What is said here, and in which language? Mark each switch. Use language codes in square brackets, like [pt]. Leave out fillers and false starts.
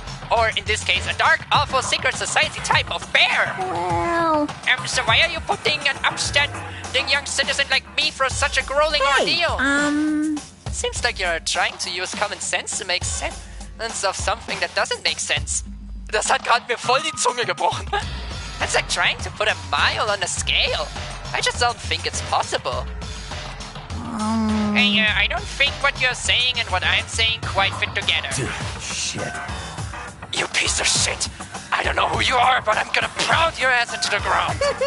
[en] Or in this case, a dark, awful, secret society type of bear. Well... So why are you putting an upstanding young citizen like me through such a grueling ordeal? Seems like you're trying to use common sense to make sense of something that doesn't make sense. [de] Das hat gerade mir voll die Zunge gebrochen. [en] It's like trying to put a mile on a scale. I just don't think it's possible. Hey, I don't think what you're saying and what I'm saying quite fit together. Shit. You piece of shit! I don't know who you are, but I'm gonna pound your ass into the ground!